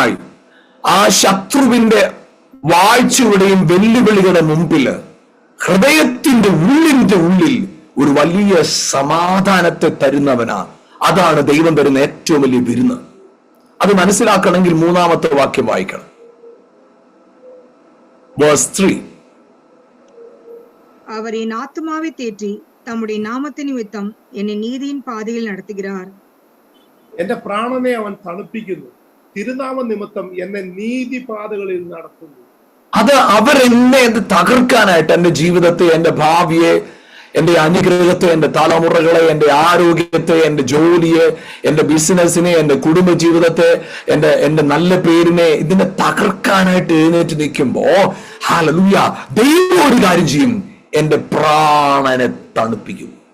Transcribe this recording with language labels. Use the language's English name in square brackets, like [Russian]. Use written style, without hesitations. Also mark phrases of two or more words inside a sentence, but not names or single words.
[Malayalam] പകരമായി ആ ശത്രുവിന്റെ വാഴ്ചയുടെയും വെല്ലുവിളികളുടെ മുമ്പില് ഹൃദയത്തിന്റെ ഉള്ളിൽ ഒരു വലിയ സമാധാനത്തെ തരുന്നവനാ. അതാണ് ദൈവം തരുന്ന ഏറ്റവും വലിയ വിരുന്ന്. അത് മനസ്സിലാക്കണമെങ്കിൽ 3-ാമത്തെ വാക്യം വായിക്കണം. വേഴ്സ് 3. [Tamil] அவர் என் ஆத்துமாவை தேற்றி தம்முடைய நாமத்து நிமித்தம் என்னை நீதியின் பாதையில் நடத்துகிறார். [Malayalam] എന്റെ പ്രാണനെ അവൻ തണുപ്പിക്കുന്നു, തിരുനാമ നിമിത്തം എന്നെ നീതിപാതകളിൽ നടത്തുന്നു. അത് അവരെന്നെ തകർക്കാനായിട്ട്, എന്റെ ജീവിതത്തെ, എന്റെ ഭാവിയെ, എന്റെ അനുഗ്രഹത്തെ, എന്റെ തലമുറകളെ, എന്റെ ആരോഗ്യത്തെ, എന്റെ ജോലിയെ, എന്റെ ബിസിനസിനെ, എന്റെ കുടുംബ ജീവിതത്തെ, എന്റെ നല്ല പേരിനെ, ഇതിനെ തകർക്കാനായിട്ട് എഴുന്നേറ്റ് നിൽക്കുമ്പോ ഹല്ലേലൂയ, ദൈവം ഒരു കാര്യം ചെയ്യും, എന്റെ പ്രാണനെ തണുപ്പിക്കും.